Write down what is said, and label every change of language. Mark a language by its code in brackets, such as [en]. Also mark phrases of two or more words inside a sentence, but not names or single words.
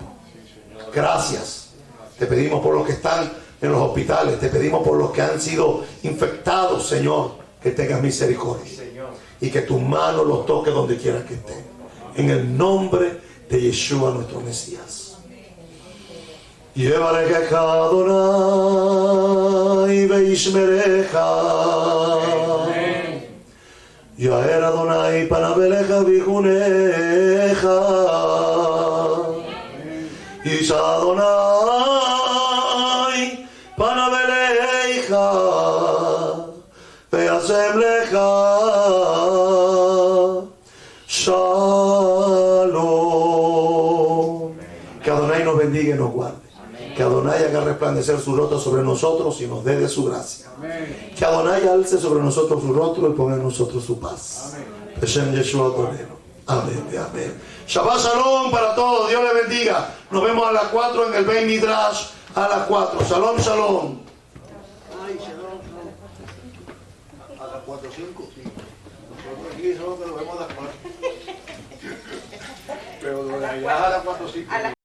[es] Gracias. Te pedimos por los que están en los hospitales. Te pedimos por los que han sido infectados, Señor, que tengas misericordia. Y que tu mano los toque donde quiera que estén. En el nombre de Yeshua, nuestro Mesías. [he] יברכך אדני וישמרך. יאר אדני פניו אליך ויחנך. ישא אדני פניו אליך וישם לך שלום. [es] Que Adonai nos bendiga y nos guarde. Que Adonai haga resplandecer su rostro sobre nosotros y nos dé de su gracia. Amén. Que Adonai alce sobre nosotros su rostro y ponga en nosotros su paz. [he] בשם ישוע אדוננו. [es] Amén. Amén. [he] שבת שלום [es] para todos. Dios les bendiga. Nos vemos a las 4 en el [he] בית מדרש. [es] A las 4. [he] שלום, שלום. אי, שלום, שלום. [es] A las 4 o 5, sí. Nosotros aquí solo que lo vemos a las 4. Pero lo de allá a las 4 o 5.